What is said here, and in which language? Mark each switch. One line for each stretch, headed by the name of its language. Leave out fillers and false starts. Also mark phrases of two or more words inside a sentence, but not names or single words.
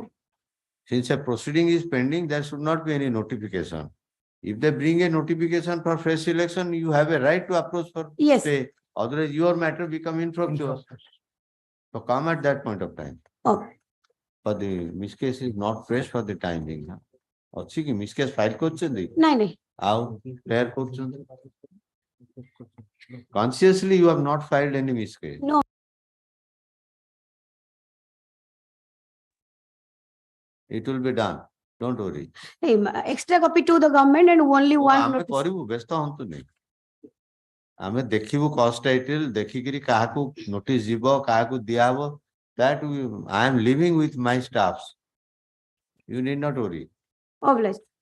English: Since a proceeding is pending, there should not be any notification. If they bring a notification for fresh election, you have a right to approach for yes. stay. Otherwise, your matter become infructuous. So come at that point of time. Okay. But the miscase is not fresh for the time being.
Odia: ଅଛି କି
English: miscase file
Odia: କରୁଛନ୍ତି? ନାଇଁ ଆଉ fair କରୁଛନ୍ତି?
English: Consciously, you have not filed any miscase. No. It will be done. Don't worry. Hey, extra copy to the government and only one
Odia: ଆମେ
English: notice.
Odia: କରିବୁ ବ୍ୟସ୍ତ ହୁଅନ୍ତୁନି ଆମେ ଦେଖିବୁ
English: cost title
Odia: ଦେଖିକିରି କାହାକୁ notice ଯିବ କାହାକୁ ଦିଆହବ
English: that I am living with my staffs. You need not worry. Obliged.